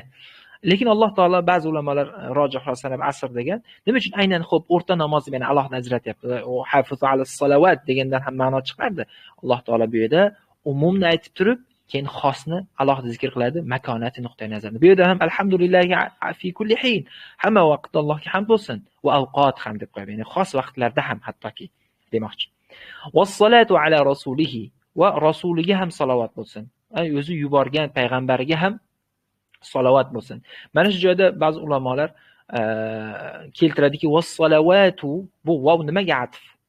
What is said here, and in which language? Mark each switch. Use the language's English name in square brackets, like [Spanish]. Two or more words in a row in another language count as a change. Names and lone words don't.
[Uzbek] Lekin Alloh taolo ba'zi ulamolar rojihlar sanab asr degan. Nima uchun aynan xo'p o'rta namozni meni alohida ajratyapti? U [Arabic] حافظوا على الصلوات [Uzbek] degandan ham ma'no chiqardi. Alloh taolo bu yerda umumni aytib turib, keyin xosni alohida zikr qiladi, makonati nuqtai nazardan. Bu yerda ham [Arabic] الحمد لله في كل حين, [Uzbek] hamma vaqtda Allohga hamd bo'lsin va avqot ham deb qo'yadi. Ya'ni xos vaqtlarda ham hattoki demoqchi. [Arabic] والصلاة على رسوله [Uzbek] va rasuliga ham salovat bo'lsin. O'zi yuborgan payg'ambariga ham salovat bo'lsin. Mana shu joyda ba'zi ulamolar keltiradiki, vassalavatu bu vav nimaga atf?